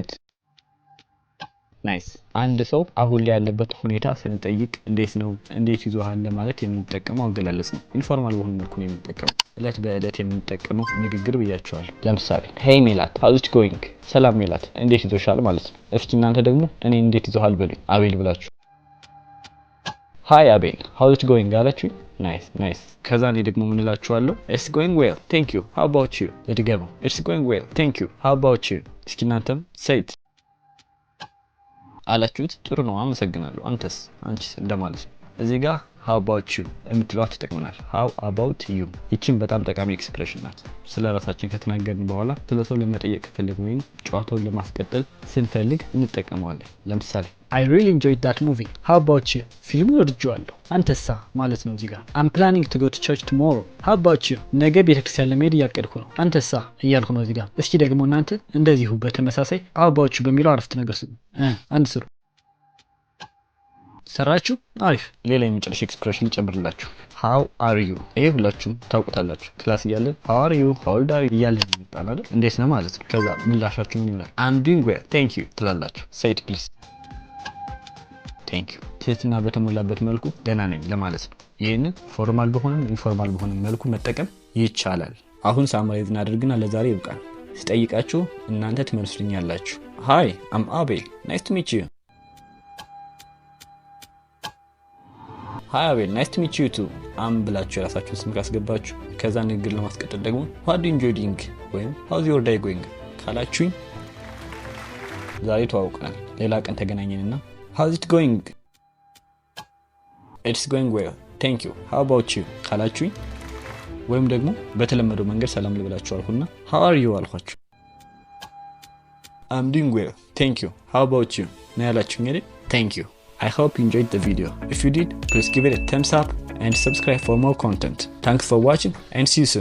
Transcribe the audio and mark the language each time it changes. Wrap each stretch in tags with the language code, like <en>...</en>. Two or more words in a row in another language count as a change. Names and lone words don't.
<am>ኢት። ናይስ። አንድ ሰው አሁን ላይ ያለበት ሁኔታ ስንጠይቅ እንዴት ነው እንዴት ይዞሃል ለማለት የምንጠቀመው አገላለጽ ነው። ኢንፎርማል በሆነ መልኩ ነው የምንጠቀመው። እለት በእለት የምንጠቀመው ንግግር ብያቸዋል። ለምሳሌ</am> <en>Hey Melat how's it going፣</en> <am>ሰላም ሜላት እንዴት ይዞሻል ማለት ነው። እስኪ እናንተ ደግሞ እኔ እንዴት ይዞሃል በሉኝ አቤል ብላችሁ።</am> <en>Hi Abel how's it going</en> <am>አላችሁ። ናይስ። ከዛ እኔ ደግሞ ምን እላችኋለሁ?</am> <en>It's going well thank you how about you።</en> <am>ለድገመው።</am> <en>It's going well thank you how about you።</en> <am>እስኪ እናንተም</am> <en>say it</en> <am>አላችሁት። ጥሩ ነው አመሰግናለሁ። አንቺስ እንደማለት ነው። እዚህ ጋር</am> <en>how about you</en> <am>የምትለዋ ተጠቅመናል።</am> <en>how about you</en> <am>ይቺን በጣም ጠቃሚ ኤክስፕሬሽን ናት። ስለ ራሳችን ከተናገርን በኋላ ስለ ሰው ለመጠየቅ ከፈለግን ወይም ጨዋታውን ለማስቀጠል ስንፈልግ እንጠቀመዋለን። ለምሳሌ</am> <en>I really enjoyed that movie. How about you?</en> <am>ፊልሙን ወድጄዋለሁ። አንተሳ ማለት ነው። እዚህ ጋር</am> <en>I'm planning to go to church tomorrow. How about you?</en> <am>ነገ ቤተክርስቲያን ለመሄድ እያቀድኩ ነው። አንተሳ እያልኩ ነው እዚህ ጋር። እስኪ ደግሞ እናንተ እንደዚሁ በተመሳሳይ</am> <en>how about you</en> <am>በሚለው አረፍተ ነገር ስሩ። አንድ ስሩ። ሰራችሁ? አሪፍ። ሌላ የመጨረሻ ኤክስፕሬሽን ጨምርላችሁ።</am> <en>how are you?</en> <am>ይሄ ሁላችሁም ታውቁታላችሁ። ክላስ እያለን</am> <en>how are you how old are you</en> <am>እያለን እንጣላ አይደል? እንዴት ነው ማለት ነው። ከዛ ምላሻችሁ ምን ይላል?</am> <en>I'm doing well thank you</en> <am>ትላላችሁ።</am> <en>say it please thank you።</en> <am>ትህትና በተሞላበት መልኩ ደህና ነኝ ለማለት ነው። ይሄንን ፎርማል በሆነም ኢንፎርማል በሆነም መልኩ መጠቀም ይቻላል። አሁን ሳምራይዝ እናድርግና ለዛሬ ይብቃል። ስጠይቃችሁ እናንተ ትመልሱልኛላችሁ።</am> <en>hi I'm Abel nice to meet you. Hi Abel nice to meet you too I'm</en> <am>ብላችሁ የራሳችሁን ስም ካስገባችሁ ከዛ ንግግር ለማስቀጠል ደግሞ</am> <en>What do you enjoy doing ወይም How's your day going</en> <am>ካላችሁኝ ዛሬ ተዋውቀናል። ሌላ ቀን ተገናኘንና</am> <en>How's it going It's going well thank you how about you</en> <am>ካላችሁኝ ወይም ደግሞ በተለመደው መንገድ ሰላም ልብላችሁ አልኩና</am> <en>how are you አልኳችሁ። I'm doing well thank you how about you</en> <am>ነው ያላችሁኝ አይደል?</am> <en>thank you. I hope you enjoyed the video. If you did, please give it a thumbs up and subscribe for more content. Thanks for watching and see you soon.</en>